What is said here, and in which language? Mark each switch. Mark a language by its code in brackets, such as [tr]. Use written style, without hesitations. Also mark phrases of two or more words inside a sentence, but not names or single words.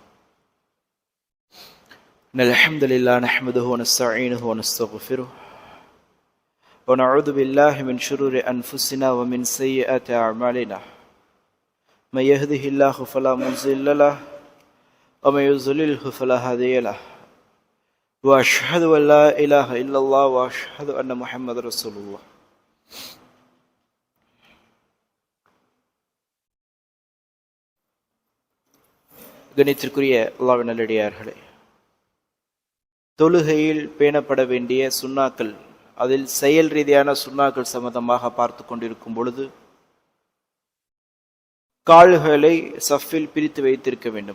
[ar] إن الحمد لله نحمده ونستعينه ونستغفره ونعوذ بالله من شرور أنفسنا ومن سيئات أعمالنا. من يهده الله فلا مضل له ومن يضلله فلا هادي له. وأشهد أن لا إله إلا الله وأشهد أن محمد رسول الله. [ta] கணித்திற்குரிய அல்லாஹ்வின் நல்லடியார்களே, தொழுகையில் பேணப்பட வேண்டிய சுன்னாக்கள், அதில் செயல் ரீதியான சுன்னாக்கள் சம்பந்தமாக பார்த்து கொண்டிருக்கும் பொழுது கால்களை சஃபில் பிரித்து வைத்திருக்க வேண்டும்.